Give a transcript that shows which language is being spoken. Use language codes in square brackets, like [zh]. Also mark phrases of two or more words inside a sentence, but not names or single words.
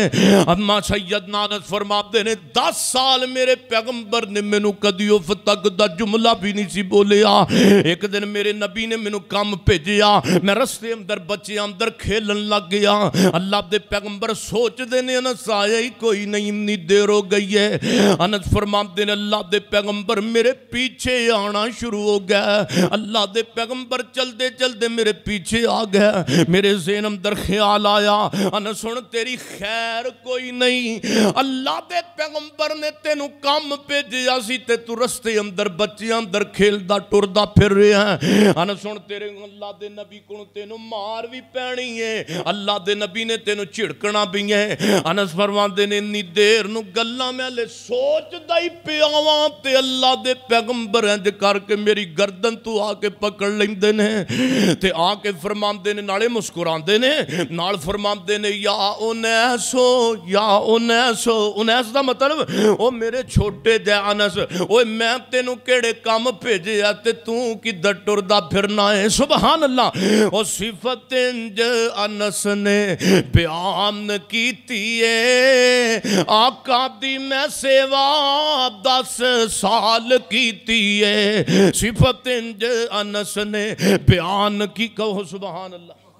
[pa] اماں سیدنا انس فرماتے نے 10 سال میرے پیغمبر نے مینوں کدی اف تک دا جملہ بھی نہیں سی بولیا. ایک دن میرے نبی نے مینوں کام بھیجیا، میں رستے اندر بچے اندر کھیلن لگ گیا. اللہ دے پیغمبر سوچدے نے انس آیا ہی کوئی نہیں، انی دیر ہو گئی ہے۔ انس فرماتے ہیں اللہ دے پیغمبر میرے پیچھے آنا شروع ہو گیا، اللہ دے پیغمبر چلتے چلتے میرے پیچھے آ گیا۔ میرے ذہن اندر خیال آیا انس سن تیری خیر کوئی نہیں، اللہ دے پیغمبر نے تینوں کام بھیجیا سی تے تو رستے اندر بچیاں اندر کھیلدا ٹردا پھر رہا ہے۔ انس سن تیرے اللہ دے نبی کو تینوں مار بھی پینی ہے، اللہ دے نبی نے تینوں چھڑکنا بھی ہے۔ انس فرماندے نے انی دیر نو گلاں میں لے سوچ دائی پیاواں تے اللہ دے پیغمبر انج کر کے میری گردن تو آ کے پکڑ لیندے نے تے آ کے فرماندے نے نالے مسکراندے نے نال فرماندے نے یا انیسو یا انیسو، انیس دا مطلب او میرے چھوٹے جے انس، اوے میں تینوں کیڑے کام بھیجیا تے تو کدھر ٹردا پھرنا ہے۔ [ar] سبحان اللہ۔ [pa] او صفت انج انس نے بیان کیتی ہے، آقا دی میں سیوا 10 سال کیتی ہے، صفت انج انس نے بیان کی، کہو [ar] سبحان اللہ۔